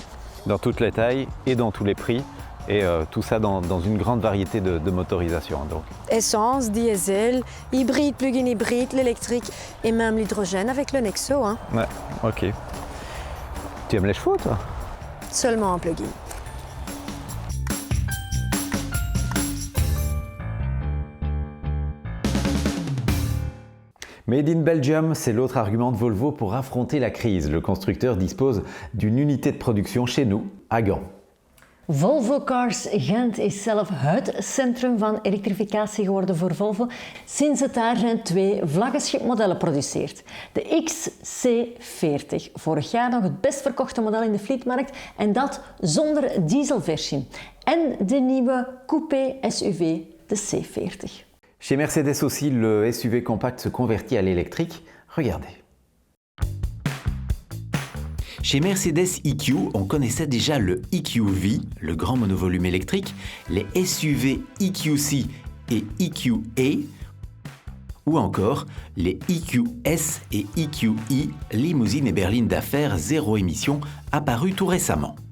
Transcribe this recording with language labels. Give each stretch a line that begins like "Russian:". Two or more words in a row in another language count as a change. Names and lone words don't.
French: Dans toutes les tailles et dans tous les prix, et tout ça dans une grande variété de motorisations. Donc. Essence, diesel, hybride, plug-in hybride, l'électrique et même l'hydrogène avec le Nexo. Hein. Ouais, ok. Tu aimes les chevaux, toi? Seulement en plug-in.
English: Made in Belgium,
French: c'est l'autre argument de Volvo pour affronter la crise. Le constructeur dispose d'une unité de production chez nous, à Gand.
Dutch: Volvo Cars Gent is zelf het centrum van elektrificatie geworden voor Volvo sinds het daar zijn 2 vlaggenschipmodellen produceert. De XC40, vorig jaar nog het best verkochte model in de fleetmarkt en dat zonder dieselversie. En de nieuwe coupé SUV, de C40.
French: Chez Mercedes aussi, le SUV compact se convertit à l'électrique. Regardez. Chez Mercedes EQ, on connaissait déjà le EQ-V, le grand monovolume électrique, les SUV EQ-C et EQ-A, ou encore les EQ-S et EQ-E, limousines et berlines d'affaires zéro émission, apparues tout récemment.